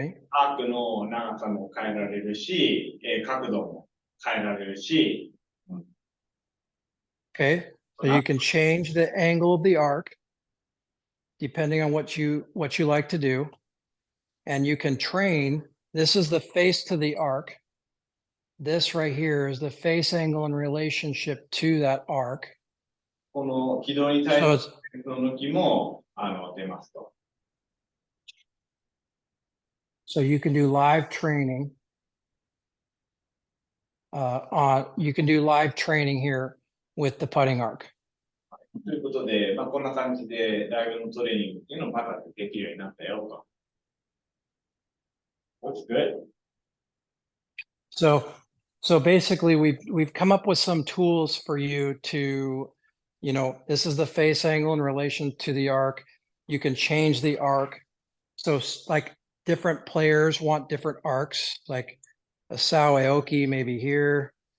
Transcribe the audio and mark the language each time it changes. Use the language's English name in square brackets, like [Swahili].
[Japanese] アークの長さも変えられるし、角度も変えられるし。 [English] Okay, so you can change the angle of the arc depending on what you like to do, and you can train. This is the face to the arc. This right here is the face angle in relationship to that arc. [Japanese] この軌道に対 [English] So [Japanese] しての向きも出ますと。 [English] So you can do live training. You can do live training here with the putting arc. [Japanese] ということで、こんな感じでライブのトレーニングっていうのをパタッとできるようになったよと。 [English] That's good. So basically we've come up with some tools for you to, this is the face angle in relation to the arc. You can change the arc. So like different players want different arcs, like a Sao Aoki maybe here.